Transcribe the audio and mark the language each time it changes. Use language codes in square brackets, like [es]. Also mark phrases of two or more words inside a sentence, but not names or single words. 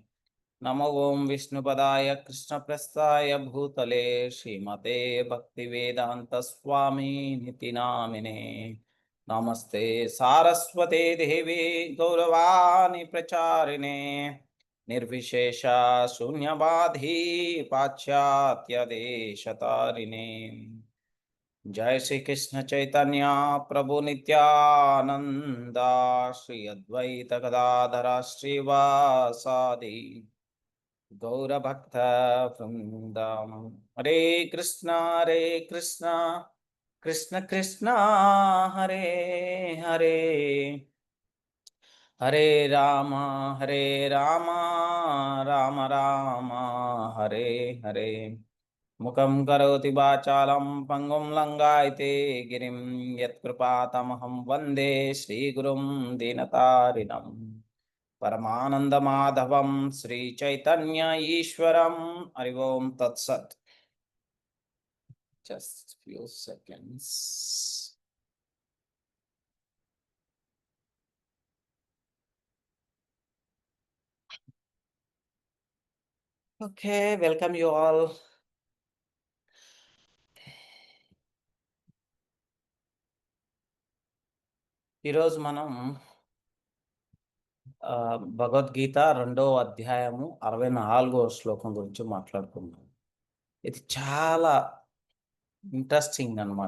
[sa] నమో ఓం విష్ణుపదాయ కృష్ణప్రస్థాయ భూతలే శ్రీమతే భక్తివేదాంత స్వామి నితి నామినే. నమస్తే సారస్వతే దేవి గౌరవాణి ప్రచారిణే నిర్విశేష శూన్యవాధీ పాశ్చాత్య దేశతారిణే. जय श्री कृष्ण चैतन्य प्रभु नित्यानंद श्री अद्वैत गदाधर श्रीवासादि गौरभक्त वृंदम. हरे कृष्णा कृष्ण कृष्ण हरे हरे, हरे राम राम राम हरे हरे. मुखं करोति वाचालं पंगुं लंघयते गिरिं यत्कृपातमहं वन्दे श्रीगुरुं दीनतारिणं. परमानन्दमाधवं श्रीचैतन्य ईश्वरं. हरि ओं तत्सत्. [en] Just few seconds. Okay, welcome you all. [te] ఈరోజు మనం భగవద్గీత 2వ అధ్యాయము 64వ శ్లోకం గురించి మాట్లాడుకుందాం. ఇది చాలా ఇంట్రెస్టింగ్ అన్నమాట.